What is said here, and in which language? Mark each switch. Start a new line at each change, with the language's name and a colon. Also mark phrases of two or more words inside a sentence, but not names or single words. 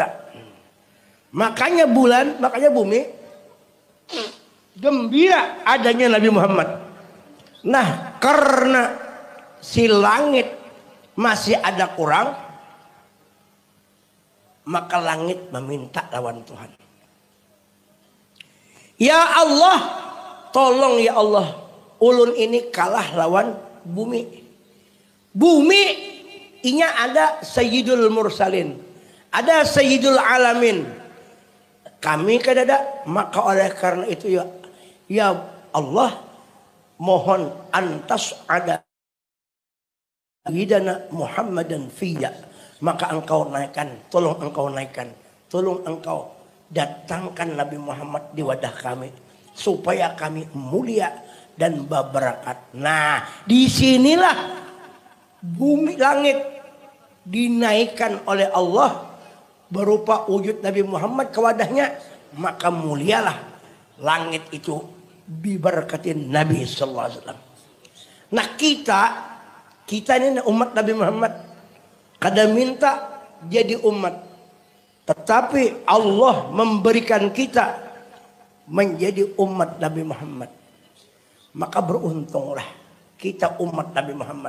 Indonesian: Makanya bulan, makanya bumi gembira adanya Nabi Muhammad. Nah, karena si langit masih ada kurang, maka langit meminta lawan Tuhan. Ya Allah, tolong ya Allah,
Banjar: ulun ini kalah lawan bumi. Bumi inya ada
Arabic: Sayyidul Mursalin, ada Sayyidul Alamin.
Indonesian: Kami kadada, maka oleh karena itu ya Allah, mohon antas ada
Arabic: Sayyidina Muhammadan fiyya.
Indonesian: Maka engkau naikkan, tolong engkau naikkan, tolong engkau datangkan Nabi Muhammad di wadah kami supaya kami mulia dan berberkat. Nah, disinilah bumi langit dinaikkan oleh Allah berupa wujud Nabi Muhammad ke wadahnya, maka mulialah langit itu diberkatin Nabi
Arabic: sallallahu alaihi wasallam.
Indonesian: Nah, kita ini umat Nabi Muhammad. Kada minta jadi umat, tetapi Allah memberikan kita menjadi umat Nabi Muhammad. Maka beruntunglah kita umat Nabi Muhammad.